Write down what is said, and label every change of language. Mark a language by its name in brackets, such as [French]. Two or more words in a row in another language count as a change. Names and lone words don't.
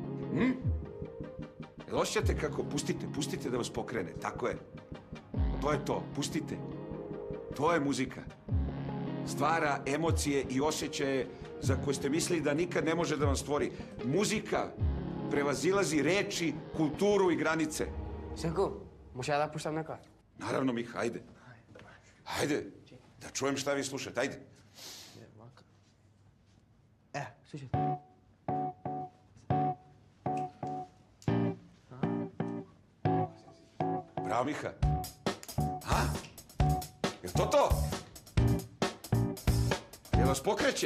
[Serbian] Jel osjećate kako? Pustite da vas pokrene. Tako je. To je to. Pustite. To je muzika. Stvara emocije i osjećaje za koje ste mislili da nikad ne može da vam stvori. Muzika prevazilazi reči, kulturu i granice. [Macedonian] Синко, може да пуштам нека? [Serbian] Naravno, Miha, ajde. Ajde, da čujem šta vi slušate, ajde. Слушай. Bravo, Miha. A? Jel to? Jel vas pokreće?